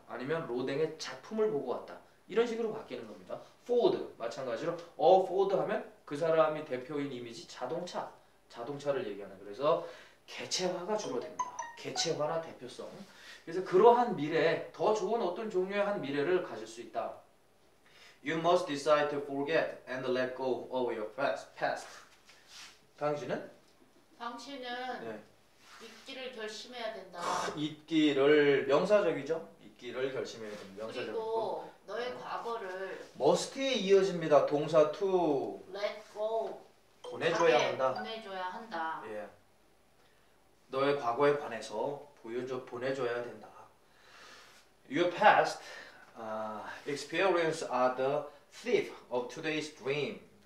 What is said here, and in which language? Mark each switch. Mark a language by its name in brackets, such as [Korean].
[Korean] 아니면 로댕의 작품을 보고 왔다. 이런 식으로 바뀌는 겁니다. 포드 마찬가지로 포드 하면 그 사람이 대표인 이미지 자동차를 얘기하는. 그래서 개체화가 주로 됩니다. 개체화나 대표성. 그래서 그러한 미래, 더 좋은 어떤 종류의 한 미래를 가질 수 있다. [English] You must decide to forget and let go of your past. [Korean] 당신은 당신은 잊기를 결심해야 된다. 잊기를 명사적이죠. 잊기를 결심해야 됩니다. 명사적이고. 그리고 너의 과거를 must에 이어집니다. 동사 to [English] let go [Korean] 보내줘야 한다. 보내줘야 한다. 예. 너의 과거에 관해서 보내줘야 된다. [English] Your past experience are the thief of today's dream.